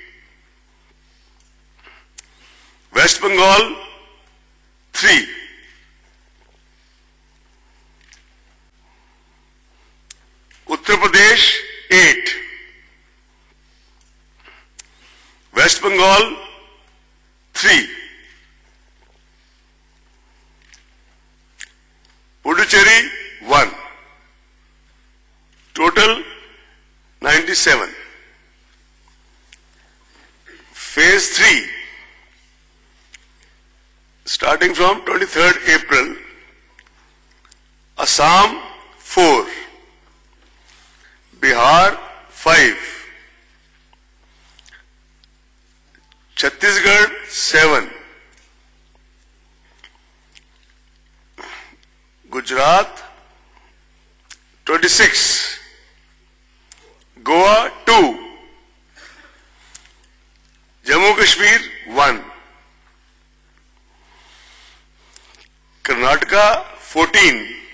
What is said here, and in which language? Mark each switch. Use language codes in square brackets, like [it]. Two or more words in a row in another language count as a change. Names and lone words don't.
[en] West Bengal, 3. Uttar Pradesh, 8. West Bengal, 3. Puducherry, 1. Total, 97. Phase 3, starting from 23rd April, Assam 4, Bihar 5, Chhattisgarh 7, Gujarat 26, Goa 2, Jammu Kashmir 1, Karnataka 14,